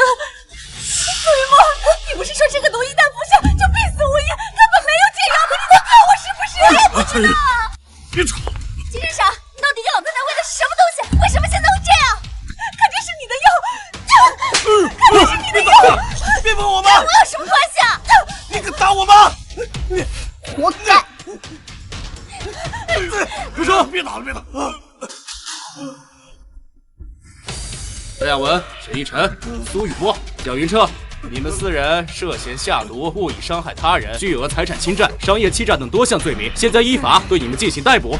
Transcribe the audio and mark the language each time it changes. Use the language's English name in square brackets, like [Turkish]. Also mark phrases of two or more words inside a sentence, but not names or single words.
[Chinese] 苏雨墨，你不是說这個毒一旦服下就必死无疑，根本沒有解藥的？你在騙我是不是？我也不知道。別吵！金日傻，你到底給老太太餵的是什麼東西？為什麼現在會這樣？肯定是你的藥，肯定是你的藥！別碰我媽！跟我有什麼關係啊？你敢打我媽？你活該！住手！別打了，別打！邓亞文、沈逸晨、蘇雨墨、蔣雲徹，你們4人涉嫌下毒、故意傷害他人、巨額財產侵占、商業欺詐等多項罪名，現在依法對你們進行逮捕。